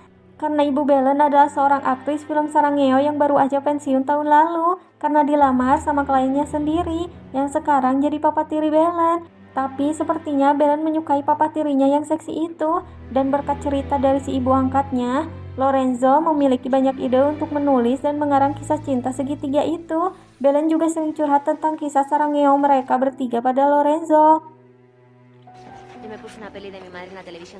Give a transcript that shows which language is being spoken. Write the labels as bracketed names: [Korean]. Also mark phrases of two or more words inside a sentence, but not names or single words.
[Indonesian] Karena ibu Belen adalah seorang aktris film Sarangeo yang baru aja pensiun tahun lalu, karena dilamar sama kliennya sendiri, yang sekarang jadi papa tiri Belen. Tapi sepertinya Belen menyukai papa tirinya yang seksi itu, dan berkat cerita dari si ibu angkatnya, Lorenzo memiliki banyak ide untuk menulis dan mengarang kisah cinta segitiga itu. Belen juga sering curhat tentang kisah Sarangeo mereka bertiga pada Lorenzo. [Spanish] Yo me puse una peli de mi madre en la televisión.